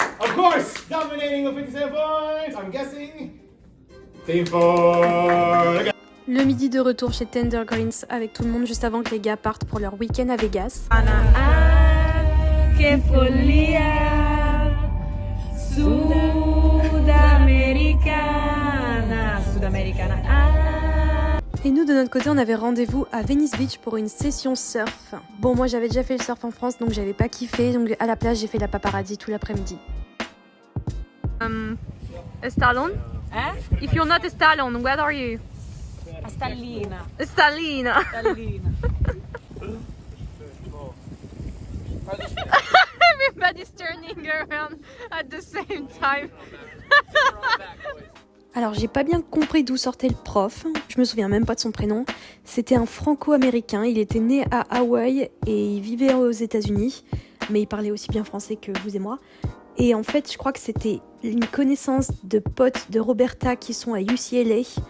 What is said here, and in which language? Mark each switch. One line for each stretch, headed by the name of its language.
English: Of course, dominating with 57 points, I'm guessing. Team 4.
French: Le midi de retour chez Tender Greens avec tout le monde juste avant que les gars partent pour leur week-end à Vegas. Et nous, de notre côté, on avait rendez-vous à Venice Beach pour une session surf. Bon, moi, j'avais déjà fait le surf en France, donc j'avais pas kiffé. Donc, à la plage, j'ai fait la paparazzi tout l'après-midi.
English: A Stallone? If you're not a Stallone, what are you? A Stallina. A Stallina. Everybody's turning around at the same time.
French: Alors j'ai pas bien compris d'où sortait le prof, je me souviens même pas de son prénom. C'était un franco-américain, il était né à Hawaï et il vivait aux États-Unis, mais il parlait aussi bien français que vous et moi. Et en fait, je crois que c'était une connaissance de potes de Roberta qui sont à UCLA.